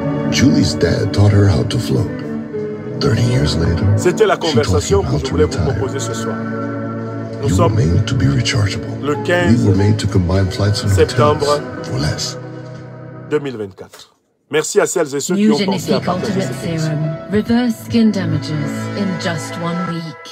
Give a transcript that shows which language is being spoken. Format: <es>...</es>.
<en>Julie's dad taught her how to float. 30 years later,</en> <fr>c'était la conversation que je voulais vous proposer ce soir. Nous sommes le 15 septembre 2024. Merci à celles et ceux qui ont pensé à partager cette émission.</fr> <en>Reverse skin damages in just 1 week.</en>